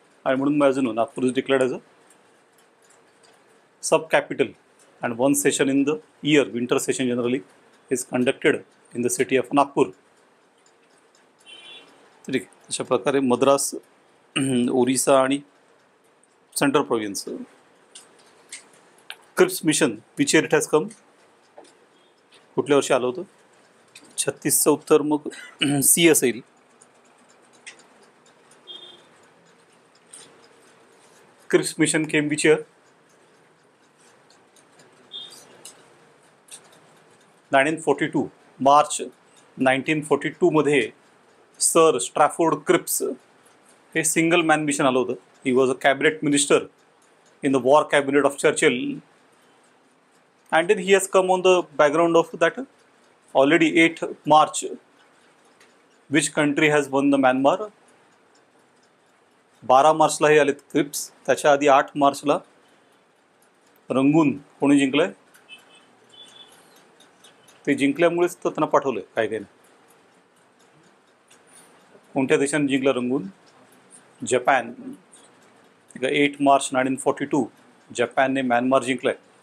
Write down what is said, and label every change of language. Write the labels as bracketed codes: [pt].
[mr] आणि म्हणून मग अजून [en] Nagpur is declared as a sub capital and one session in the year, winter session generally is conducted in the city of Nagpur. [mr] ठीक आहे. अशा प्रकारे मद्रास, ओरिसा आणि central province. [en] Cripps mission which year it has come? [mr] कुठल्या वर्षी आलं होतं? 36चं उत्तर मग C असेल. [en] Cripps mission came which year? 1942. [mr] March 1942 मध्ये सर स्ट्रॅफोर्ड क्रिप्स हे सिंगल मॅन मिशन आलं होतं. [en] He was a cabinet minister in the war cabinet of Churchill, and then he has come on the background of that already 8 March. Which country has won the Myanmar? [mr] 12 मार्चला हे आलेत Cripps. त्याच्या आधी 8 मार्चला रंगून कोणी जिंकलंय? ते जिंकल्यामुळेच तर त्यांना पाठवलंय काय काय. कोणत्या देशाने जिंकलं रंगून? जपान. 8 मार्च 1942 जपानने म्यानमार जिंकलं आहे.